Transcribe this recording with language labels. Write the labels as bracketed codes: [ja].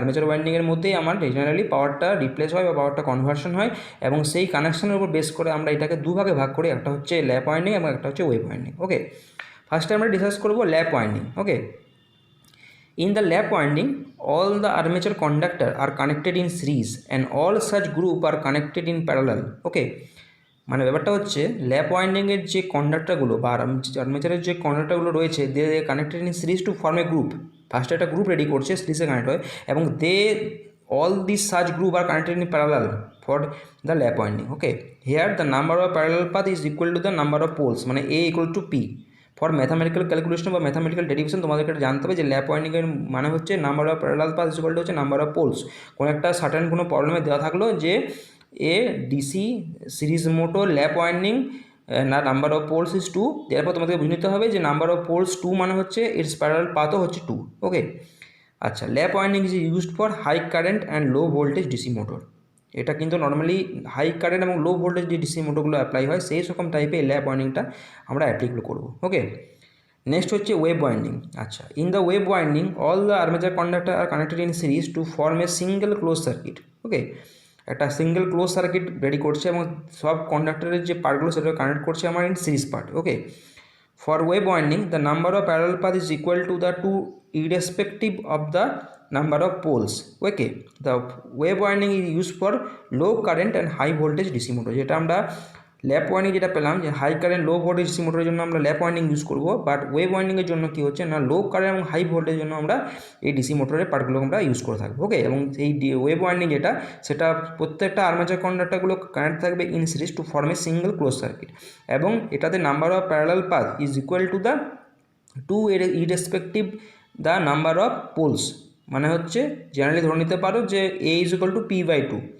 [bn] Armature ওয়াইন্ডিংয়ের মধ্যেই আমার generally পাওয়ারটা রিপ্লেস হয় বা পাওয়ারটা কনভার্সন হয়, এবং সেই কানেকশনের উপর বেস করে আমরা এটাকে দুভাগে ভাগ করি, একটা হচ্ছে ল্যাপ ওয়াইন্ডিং এবং একটা হচ্ছে ওয়েভ ওয়াইন্ডিং, ওকে। ফার্স্টে আমরা ডিসকাস করবো ল্যাপ winding, okay. [en] In the lap winding, all the armature conductor are connected in series and all such group are connected in parallel, okay. [bn] মানে ব্যাপারটা হচ্ছে ল্যাপ ওয়াইন্ডিংয়ের যে কন্ডাক্টরগুলো বা আর্মেচারের যে কন্ডাক্টরগুলো রয়েছে [en] They connected in series to form a group. [bn] ফার্স্টে একটা গ্রুপ রেডি করছে, সিরিজে কানেক্ট হয়, এবং দে [en] all these such group are connected in parallel for the lap winding, okay. Here the number of parallel path is equal to the number of poles, মানে A equal to P. [bn] For mathematical calculation বা mathematical derivation তোমাদেরকে জানতে হবে যে ল্যাপ ওয়াইন্ডিংয়ের মানে হচ্ছে number of parallel path equal to হচ্ছে number of polls. কোনো একটা সার্টেন কোনো প্রবলেমে দেওয়া থাকলো যে এ ডিসি সিরিজ মোটর ল্যাপ ওয়াইন্ডিং না নাম্বার অফ পোলস ইজ 2, এরপর তোমাদেরকে বুঝে নিতে হবে যে নাম্বার অফ পোলস 2 মানে হচ্ছে ইটস প্যারালাল পাথও হচ্ছে 2, ওকে। [en] আচ্ছা, lap winding is used for high current and low voltage DC motor. [bn] এটা কিন্তু নর্মালি হাই কারেন্ট এবং লো ভোল্টেজ যে ডিসি মোটরগুলো অ্যাপ্লাই হয় সেই রকম টাইপের ল্যাপ ওয়াইন্ডিংটা আমরা অ্যাপ্লিকেবল করবো, ওকে। [en] Next হচ্ছে wave winding. আচ্ছা, in the wave winding all the armature conductor are connected in series to form a single close circuit, okay. [bn] একটা সিঙ্গেল ক্লোজ সার্কিট রেডি করছে এবং সব কন্ডাক্টরের যে পার্টগুলো সেটা কানেক্ট করছে আমার in series part, okay. [en] for wave winding the number of parallel path is equal to the 2 irrespective of the number of poles. Okay, the wave winding is used for low current and high voltage DC motor, [bn] যেটা আমরা ল্যাপ winding যেটা পেলাম যে high current low voltage DC মোটরের জন্য আমরা ল্যাপ winding use করব, but wave ওয়াইন্ডিংয়ের জন্য কী হচ্ছে না লো কারেন্ট এবং হাই ভোল্টেজের জন্য আমরা এই ডিসি মোটরের পার্টগুলো আমরা ইউজ করে থাকবো। ওকে, এবং এই ওয়েভ ওয়াইন্ডিং যেটা সেটা প্রত্যেকটা আর্মেচার কন্ডাক্টরগুলো কানেক্ট থাকবে [en] in series to form a single close circuit, [bn] এবং এটাতে [en] number of parallel path is equal to the two irrespective the number of poles, [bn] মানে হচ্ছে জেনারেলি ধরে নিতে পারো যে এ ইজ ইকুয়াল টু P/2।